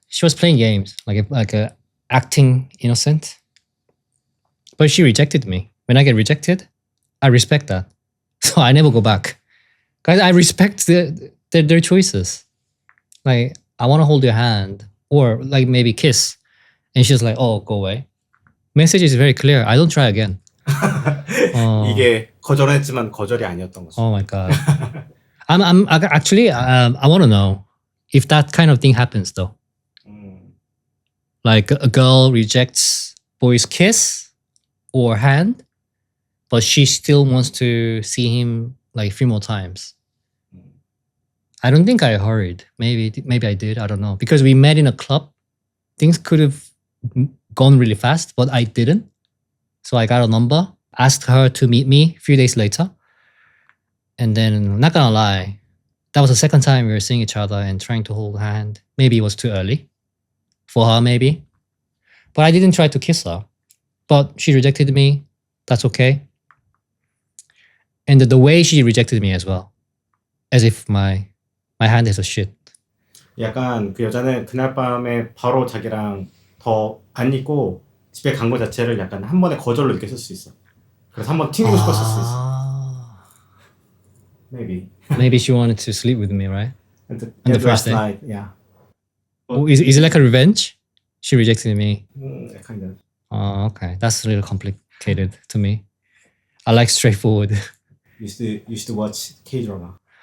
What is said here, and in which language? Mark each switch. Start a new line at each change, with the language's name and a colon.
English: She was playing games, like acting innocent. But she rejected me. When I get rejected, I respect that. So I never go back. Guys, I respect their choices. Like I want to hold your hand or like maybe kiss. And she's like, oh, go away. Message is very clear. I don't try again.
Korean: 이게 거절했지만 거절이 아니었던 거죠.
English: Oh my God. I'm actually, I want to know if that kind of thing happens though. Like a girl rejects boy's kiss or hand, but she still wants to see him like 3 more times. I don't think I hurried. Maybe I did. I don't know. Because we met in a club. Things could have gone really fast, but I didn't. So I got a number, asked her to meet me a few days later. And then, not gonna lie, that was the second time we were seeing each other and trying to hold hand. Maybe it was too early for her, maybe. But I didn't try to kiss her. But she rejected me. That's okay. And the way she rejected me as well. As if my hand is a shit.
Korean: 약간 그 여자는 그날 밤에 바로 자기랑 더 안 있고 집에 간 거 자체를 약간 한 번에 거절로 느꼈을 수 있어. 그래서 한 번 튕기고 싶었을 수 있어.
English: Maybe. Maybe she wanted to sleep with me, right? And On the first last day. night, yeah. Oh, is it like a revenge? She rejected me. Kind of. Oh, okay. That's a little complicated to me. I like straightforward. You should watch K-drama.